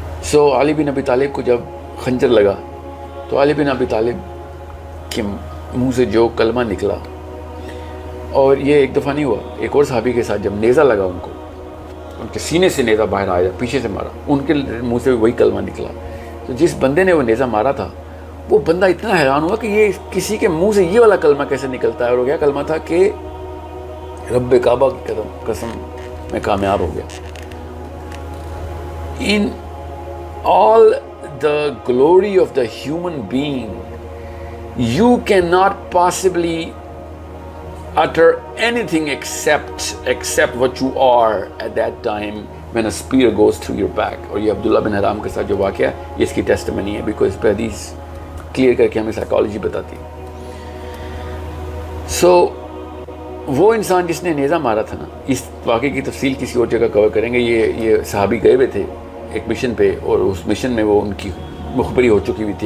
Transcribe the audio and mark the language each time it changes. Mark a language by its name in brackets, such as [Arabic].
[Urdu] سو علی بن ابی طالب کو جب خنجر لگا, تو علی بن ابی طالب کے منہ سے جو کلمہ نکلا, اور یہ ایک دفعہ نہیں ہوا, ایک اور صحابی کے ساتھ جب نیزہ لگا ان کو, ان کے سینے سے نیزہ باہر آیا, پیچھے سے مارا, ان کے منہ سے وہی کلمہ نکلا. تو جس بندے نے وہ نیزہ مارا تھا, وہ بندہ اتنا حیران ہوا کہ یہ کسی کے منہ سے یہ والا کلمہ کیسے نکلتا ہے, اور وہ کیا کلمہ تھا کہ رب کعبہ کی قسم میں کامیاب ہو گیا. [English] In all the glory of the human being, you cannot possibly utter anything except what you are at that time when a spear goes through your back. [Urdu] اور یہ عبداللہ بن حرام کے ساتھ جو واقعہ ہے یہ اس کی ٹیسٹمنی ہے, بیکاز اس پہ حدیث کلیئر کر کے ہمیں سائیکالوجی بتاتی ہے. سو وہ انسان جس نے نیزہ مارا تھا نا, اس واقعے کی تفصیل کسی اور جگہ کور کریں گے. یہ صحابی گئے ہوئے تھے ایک مشن پہ, اور اس مشن میں وہ ان کی مخبری ہو چکی ہوئی تھی.